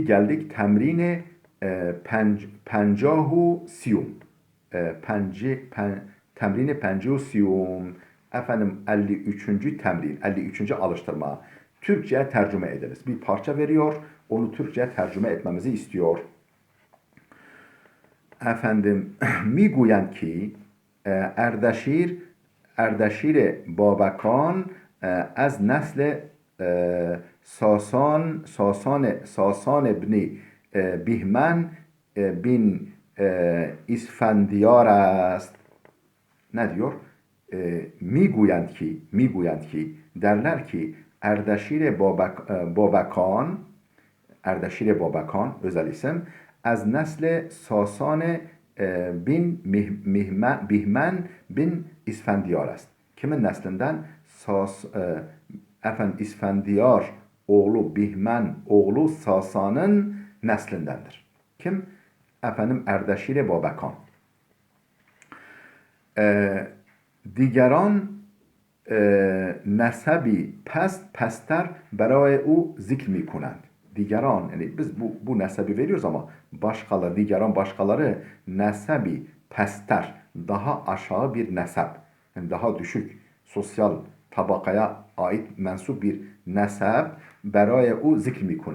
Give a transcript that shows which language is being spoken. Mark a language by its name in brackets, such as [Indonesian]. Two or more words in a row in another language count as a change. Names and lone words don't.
[Turkish] Geldik temrine [Persian] پنجاه و سوم. [Turkish] Temrine [Persian] پنجاه و سوم. [Turkish] Efendim 53. temrin, 53. alıştırma. Türkçe'ye tercüme ederiz. Bir parça veriyor, onu Türkçe'ye tercüme etmemizi istiyor. Efendim, [Persian] میگویند ki اردشیر بابکان از نسل ساسان بن بیهمن bin İsfendiyar است. [Turkish] Ne diyor? [Persian] میگویند ki [Turkish] derler ki Erdeşir Babakan özel isim [Persian] از نسل ساسان بن بهمن بن اسفندیار است. [Turkish] Kimin neslinden? İsfendiyar oğlu Bihmen oğlu Sasan'ın neslindendir. Kim? Efendim Erdeşir Babakan. [Persian] دیگران نسبی pester برای او ذکر می کنند. [Turkish] Digeran yani biz bu nesebi veriyoruz ama başkaları nesebi pester daha aşağı bir nesep yani daha düşük sosyal tabakaya ait mensup bir nesep [Persian] برای او ذکر می‌کنند.